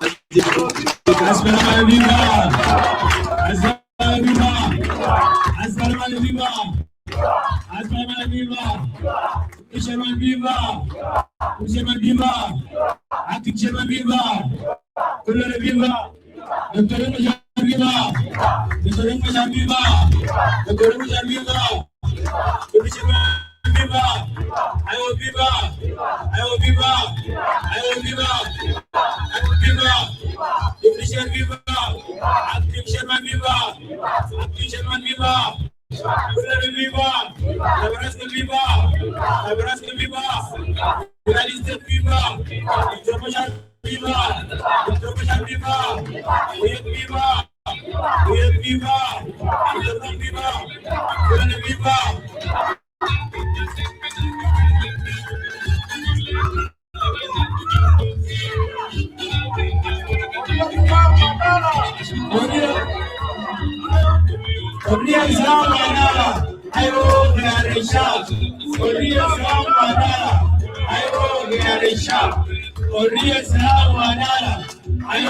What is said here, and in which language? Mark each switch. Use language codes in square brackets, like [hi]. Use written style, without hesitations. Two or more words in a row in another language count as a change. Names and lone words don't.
[en] Asperman viva! Asperman viva! Asperman viva! Asperman viva! Fisherman viva! Fisherman viva! Acting chairman viva! Kulere viva! Dr. Mujar viva! Dr. Mujar viva! Dr. Mujar viva! Fisherman viva! Ayo viva! Ayo viva! Ayo viva! Viva! Fisher viva! Acting chairman viva! Acting chairman viva! Kulere viva! Nebraska viva! Nebraska viva! United States viva! International viva! International viva! Oyet viva! Oyet viva! Oyet viva! Kulere viva! Korea Samana, Ayo Garisha, Korea Samana, Ayo Garisha, Korea Samana, Ayo